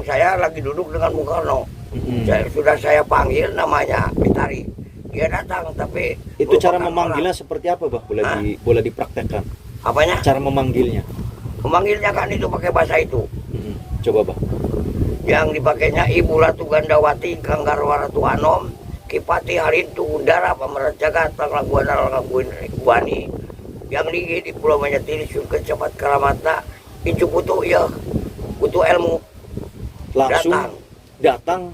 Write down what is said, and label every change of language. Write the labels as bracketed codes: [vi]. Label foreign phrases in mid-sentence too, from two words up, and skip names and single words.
[id] Saya lagi duduk dengan Bung Karno. Sudah saya panggil namanya, ditarik. Dia datang, tapi Itu cara merupakan memanggilnya orang. seperti apa, Bah? Boleh dipraktekkan. Apanya? Cara memanggilnya. Memanggilnya kan itu pakai bahasa itu. Coba, Bah. Yang dipakainya Ibu Ratu Gandawati, Kanggarwa Ratu Anom, Kipati Harintu Undara, Pemerat Jagat, Panglaguan Buani, yang ligi di Pulau Manyatiri, Surga Cepat Karamatna, Incu Putu, ya, Putu ilmu. Langsung datang